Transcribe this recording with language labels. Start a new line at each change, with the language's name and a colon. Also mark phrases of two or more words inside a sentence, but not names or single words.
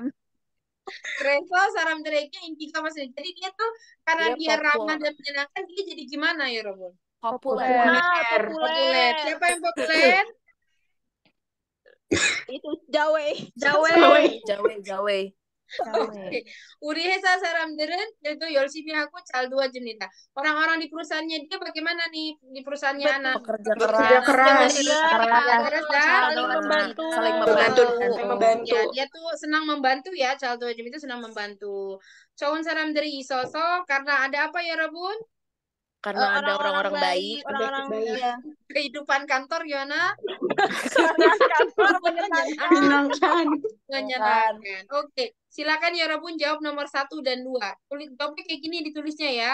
Indonesian: Revo saram direknya Indika masih. Jadi dia tuh karena dia dia ramah populer, dan menyenangkan, dia jadi gimana ya, Robon? populer, Populer. Populer. Siapa yang populer? Itu Jawe. Jawe, Oke.
Korean: 우리 회사 사람들은 그래도 열심히 하고 잘 도와줍니다.
Indonesian: orang-orang di perusahaannya dia bagaimana nih di perusahaannya anak? pekerja Bekerja keras, keras. Keras dan Saling membantu. saling membantu. Ya, dia tuh senang membantu ya.
Korean: 잘 도와주면
Indonesian: itu senang membantu.
Korean: 좋은 사람들이 있어서
Indonesian: karena ada apa ya, Robun? karena ada orang-orang baik, Orang-orang baik. ya. Kehidupan kantor gimana? Kantor menyenangkan. Menyenangkan. Oke, silakan ya Robun jawab nomor 1 dan 2. Jawabnya kayak gini ditulisnya ya.